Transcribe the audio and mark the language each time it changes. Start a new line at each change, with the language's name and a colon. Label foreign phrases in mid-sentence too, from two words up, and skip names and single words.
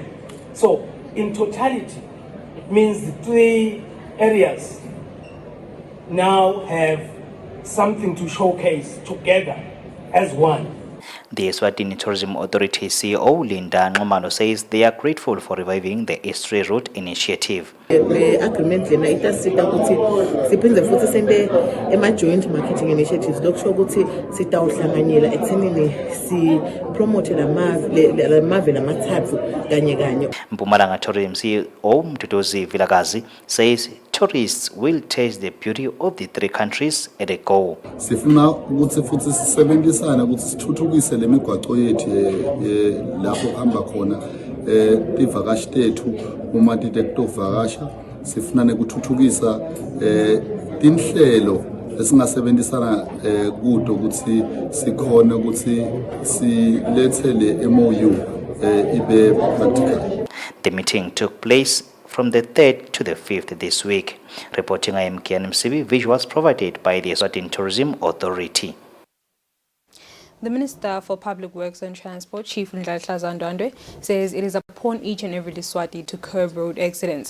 English: So, in totality, it means the three areas now have something to showcase together as one. The Eswatini Tourism Authority CEO Linda Nxumalo says they are grateful for reviving the Estuary Route initiative. The agreement
Swati: lena itasita ukuthi siphinde futhi sente ema-
English: joint marketing initiatives
Swati: lokusho ukuthi sitawuhlanganyela ekuthenini si-promote lamave lamathathu kanye kanye.
English: Mpumalanga Tourism CEO Mduduzi Vilakazi says tourists will taste the beauty of the three countries at a go.
Swati: Sifuna ukuthi futhi sisebenzisana ukuthi sithuthukise lemigwaqo yethu lapho hamba khona ivakashi tethu uma titektovakasha sifuna nekuthuthukisa tinhlelo esingasebenzisana kudo ukuthi sikhona ukuthi silethele MOU ibe practical.
English: The meeting took place from the 3rd to the 5th this week. Reporting, I am Kian Msibi, visuals provided by the Eswatini Tourism Authority. The Minister for Public Works and Transport, Chief Ndladla Zandwandwe, says it is upon each and every Eswati to curb road accidents.